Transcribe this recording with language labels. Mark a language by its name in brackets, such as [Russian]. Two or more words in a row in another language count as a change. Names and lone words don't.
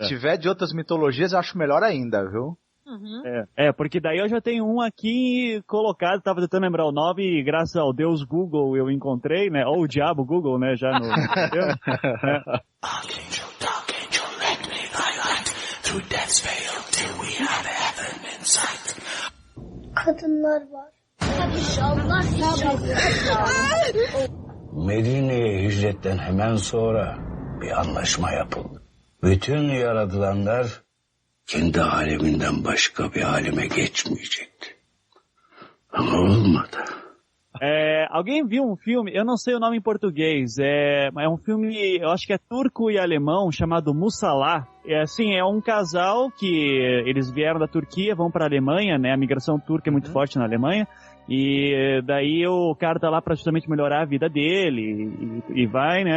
[Portuguese] Se tiver de outras mitologias, eu acho melhor ainda, viu? Uhum. Porque daí eu já tenho um aqui colocado, tava tentando lembrar o nome e graças ao Deus Google eu encontrei, né? Ou o diabo Google, né? Já no... [English] Through death's veil till we have heaven in sight. [Turkish] Kadınlar var. Padişahlar Medine'ye hicretten hemen sonra bir anlaşma yapıldı. Bütün yaratılanlar kendi aleminden başka bir aleme geçmeyecekti. Ama olmadı. [Portuguese] Alguém viu um filme, eu não sei o nome em português, é um filme, eu acho que é turco e alemão, chamado Mussalah. É um casal que eles vieram da Turquia, vão pra Alemanha, né? A migração turca é muito forte na Alemanha. E daí o cara tá lá pra justamente melhorar a vida dele e vai, né?